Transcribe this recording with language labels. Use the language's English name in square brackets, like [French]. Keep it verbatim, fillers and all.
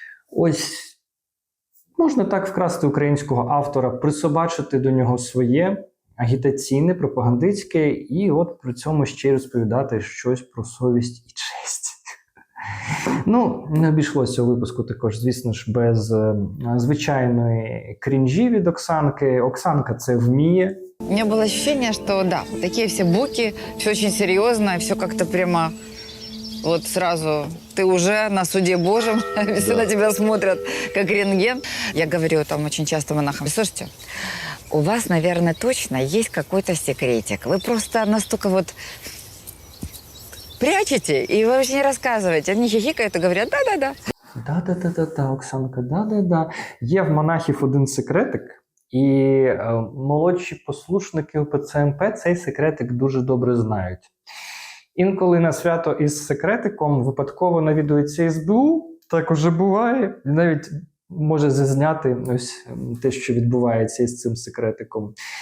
[Ukrainian] Ось можна так вкрасти українського автора, присобачити до нього своє агітаційне, пропагандистське, і от при цьому ще й розповідати щось про совість і честь. Ну, не обійшлося у випуску також, звісно ж, без е, звичайної крінжі від Оксанки. Оксанка це вміє. [Russian] У меня было ощущение, что да, такие все буки, все очень серьезно, все как-то прямо вот сразу ты уже на суде Божьем, всегда тебя смотрят как рентген. Я говорю там очень часто монахам: слушайте, у вас, наверное, точно есть какой-то секретик. Вы просто настолько вот прячете и вы вообще не рассказываете. Они хихикают и говорят: да-да-да. Да-да-да-да, Оксанка, да-да-да. [Ukrainian] Є в монахів один секретик. І е, молодші послушники УПЦ-МП цей секретик дуже добре знають. Інколи на свято із секретиком випадково навідується СБУ, так уже буває, навіть може зазняти ось те, що відбувається із цим секретиком.